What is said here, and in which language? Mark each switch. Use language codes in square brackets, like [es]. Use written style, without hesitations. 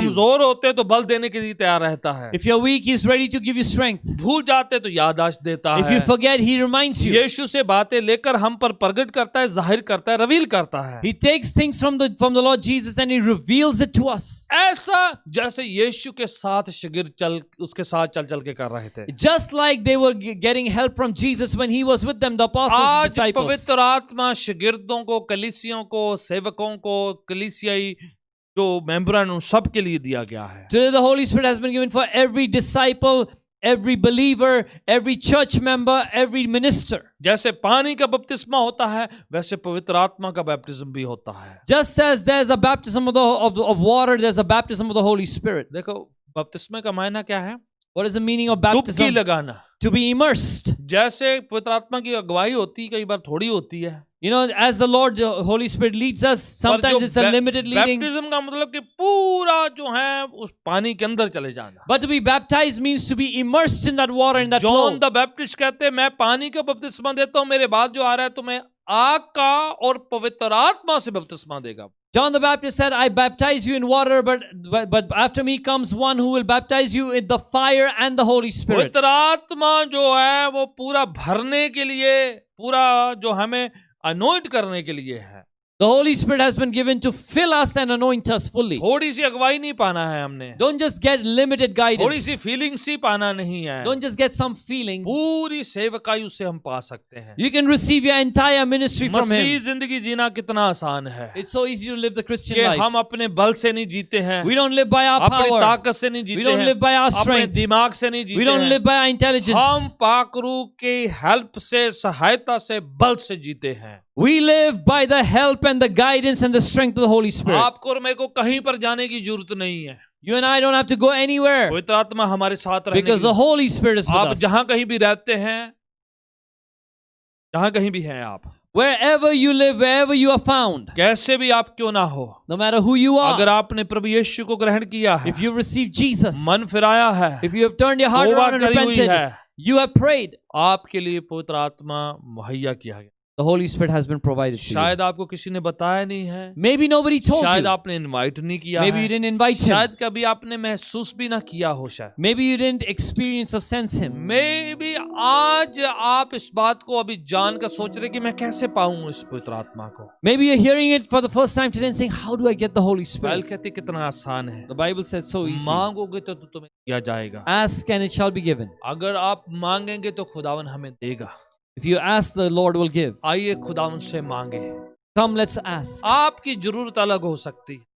[hi] कमजोर होते तो बल देने के लिए तैयार रहता है, [en] If you're weak, He's ready to give you strength. [hi] भूल जाते तो याददाश्त देता [en] If [hi] है, [en] you forget, He reminds you. [hi] यीशु से बातें लेकर हम पर प्रकट करता है, जाहिर करता है, रिवील करता है। [en] He takes things from the Lord Jesus and He reveals it to us. [hi] ऐसा जैसे यीशु के साथ शिगिर्द उसके साथ चल के कर रहे थे। [en] Just like they were getting help from Jesus when He was with them, the apostles, the [hi] आज [en] disciples. [hi] पवित्र आत्मा शिगिर्दों को, कलीसियों को, सेवकों को, कलीसियाई जो मेंबरान उन सब के लिए दिया गया है। [en] Today the Holy Spirit has been given for every disciple, every believer, every church member, every minister. [hi] जैसे पानी का बपतिस्मा होता है, वैसे पवित्र आत्मा का बपतिस्म भी होता है। [en] Just as there's a baptism of water, there's a baptism of the Holy Spirit. [hi] देखो बपतिस्मे का मायना क्या है? [en] What is the meaning of [hi] डुबकी [en] baptism? [hi] लगाना। [en] To be immersed. [hi] जैसे पवित्र आत्मा की अगुवाई होती है, कई बार थोड़ी होती है। [en] You know, as the Lord, the Holy Spirit leads us, sometimes it's a limited leading. [hi] Baptism का मतलब कि पूरा जो है उस पानी के अंदर चले जाना। [en] But to be baptized means to be immersed in that water, in that flow. [hi] John the Baptist कहते हैं मैं पानी का बपतिस्मा देता हूँ, मेरे बाद जो आ रहा है तुम्हें आग का और पवित्र आत्मा से बपतिस्मा देगा। [en] John the Baptist said, I baptize you in water, but after me comes one who will baptize you in the fire and the Holy Spirit. [hi] पवित्र आत्मा जो है वो पूरा भरने के लिए, पूरा जो हमें अनोइंट करने के लिए है। [en] The Holy Spirit has been given to fill us and anoint us fully. [hi] थोड़ी सी अगुवाई नहीं पाना है हमने, [en] Don't just get limited [hi] थोड़ी [en] guidance. [hi] सी फीलिंग्स ही पाना नहीं है, [en] Don't just get some feeling. [hi] पूरी सेवकाई उससे हम पा सकते हैं। [en] You can receive your entire ministry from [hi] Masih [en] Him. [hi] जिंदगी जीना कितना आसान है [en] It's so easy to live the Christian [hi] कि [en] life. [hi] हम अपने बल से नहीं जीते हैं, [en] We don't live by our [hi] अपनी [en] power. [hi] ताकत से नहीं जीते [en] We don't [hi] हैं, [en] live by our [hi] अपने [en] strength. [hi] दिमाग से नहीं [en] We [hi] जीते [en] don't [hi] हैं, [en] live by our intelligence. [hi] हम पाकरू के हेल्प से, सहायता से, बल से जीते हैं। [en] We live by the help and the guidance and the strength of the Holy Spirit. [hi] आपको और मेरे को कहीं पर जाने की जरूरत नहीं है, [en] You and I don't have to go anywhere [hi] पवित्र आत्मा हमारे साथ रहने [en] because the [hi] की, [en] Holy Spirit is with [hi] आप [en] us. [hi] जहां कहीं भी रहते हैं जहां कहीं भी हैं आप, [en] Wherever you live, wherever you are found, [hi] कैसे भी आप क्यों ना हो, [en] no matter who you [hi] अगर [en] are, [hi] आपने प्रभु यीशु को ग्रहण किया है, [en] if you receive Jesus, [hi] मन फिराया है, [en] if you have turned your heart [hi] तौबा [en] around and [hi] करी हुई [en] repented, [hi] है, [en] you have prayed, [hi] आपके लिए पवित्र आत्मा मुहैया किया गया। [en] the Holy Spirit has been provided to you. [hi] शायद आपको किसी ने बताया नहीं है, [en] Maybe nobody told [hi] शायद [en] you. [hi] आपने इनवाइट नहीं किया [en] Maybe [hi] है, [en] you didn't invite him. [hi] शायद कभी आपने महसूस भी ना किया हो, शायद [en] Maybe you didn't experience or sense him. [hi] मे भी आज आप इस बात को अभी जान कर सोच रहे कि मैं कैसे पाऊं इस पवित्र आत्मा को। [en] Maybe you're hearing it for the first time today and saying, how do I get the Holy [hi] Bible [en] Spirit? [hi] कहती कितना आसान है, [en] The Bible says so easy. [hi] मांगोगे तो तुम्हें दिया जाएगा, [en] Ask and it shall be given. [hi] अगर आप मांगेंगे तो खुदावन हमें देगा। [en] If you ask, the Lord will give. [hi] आइए खुदावन से मांगे। [en] Come, let's ask. [hi] आपकी जरूरत अलग हो सकती है,